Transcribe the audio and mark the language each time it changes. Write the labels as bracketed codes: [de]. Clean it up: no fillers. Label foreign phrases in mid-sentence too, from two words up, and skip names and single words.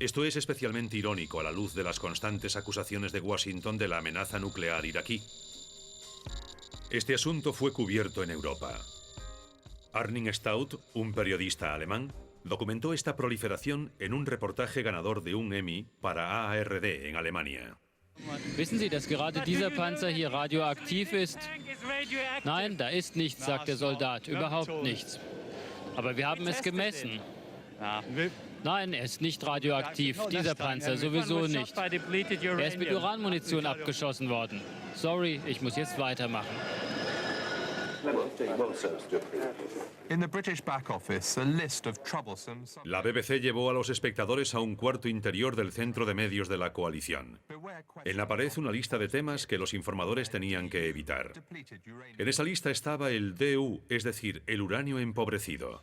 [es] Esto es especialmente irónico a la luz de las constantes acusaciones de Washington de la amenaza nuclear iraquí. Este asunto fue cubierto en Europa. Arning Stout, un periodista alemán, documentó esta proliferación en un reportaje ganador de un Emmy para ARD en Alemania. [de] Wissen Sie, dass gerade dieser Panzer hier radioaktiv ist? Nein, da ist nichts, sagt der Soldat, überhaupt nichts. Aber wir haben es gemessen. Nein, er ist nicht radioaktiv, dieser Panzer sowieso nicht. Er ist mit Uranmunition abgeschossen worden. Sorry, ich muss jetzt weitermachen. [es] La BBC llevó a los espectadores a un cuarto interior del centro de medios de la coalición. En la pared una lista de temas que los informadores tenían que evitar. En esa lista estaba el DU, es decir, el uranio empobrecido.